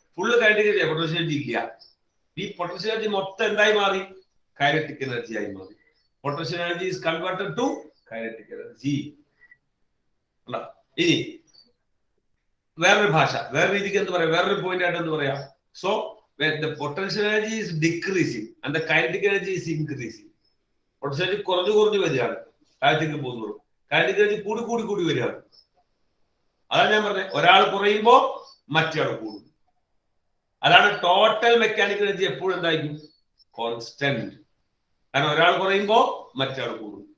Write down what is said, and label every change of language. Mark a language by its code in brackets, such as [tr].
[ml] Full kinetic energy potential energy ഇല്ല. ഈ potential energy മൊത്തം എന്തായി മാറി? കൈനറ്റിക് എനർജി ആയി മാറി. [en] Potential energy is converted to kinetic energy. [ml] ഇനി വേറൊരു ഭാഷ, വേറെ രീതിക്ക് എന്ത് പറയാം, വേറൊരു പോയിന്റ് ആയിട്ട് എന്ത് പറയാം? [en] So the potential energy is decreasing and the kinetic energy is increasing. [ml] Potential energy കുറഞ്ഞു വരികയാണ് താഴത്തേക്ക് പോകുന്നത്. കൈനറ്റിക് എനർജി കൂടി വരികയാണ്. അതാണ് ഞാൻ പറഞ്ഞത്, ഒരാൾ കുറയുമ്പോ മറ്റേ കൂടും. അതാണ് ടോട്ടൽ മെക്കാനിക്കൽ എനർജി എപ്പോഴും എന്തായിരിക്കും? കോൺസ്റ്റന്റ്. കാരണം ഒരാൾ കുറയുമ്പോ മറ്റേ കൂടും.